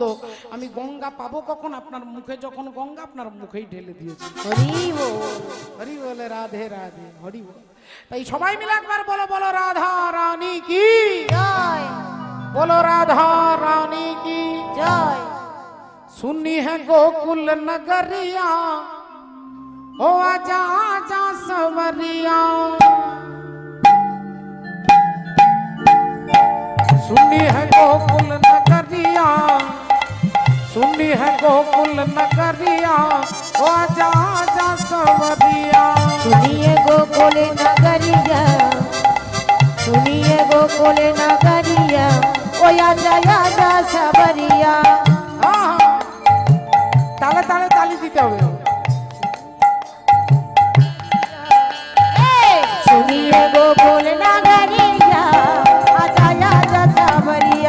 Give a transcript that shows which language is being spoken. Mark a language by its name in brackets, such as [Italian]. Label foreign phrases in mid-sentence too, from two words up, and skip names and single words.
[Bangla] আমি গঙ্গা পাবো কখন? আপনার মুখে যখন গঙ্গা, আপনার মুখেই ঢেলে দিয়েছি। হরি বল হরি বলে রাধে রাধে, হরি বল। তাই সবাই মিলে একবার বলো, বলো [Hindi] राधा रानी की [Bangla] জয়, [Hindi] বলো राधा रानी की জয়। सुनी है गोकुल नगरिया, ओ आजा आजा सवरिया। सुनी है गोकुल नगरिया, सुनी है गोकुल नगरिया, ओ आजा आजा सवरिया। सुनिए गोकुल नगरिया, सुनिए गोकुल नगरिया, ओ आजा आजा सवरिया। [Bangla] তালে তালে তালি দিতে হবে। [Hindi] सुनिए गोकुल नगरिया, आजा आजा सवरिया।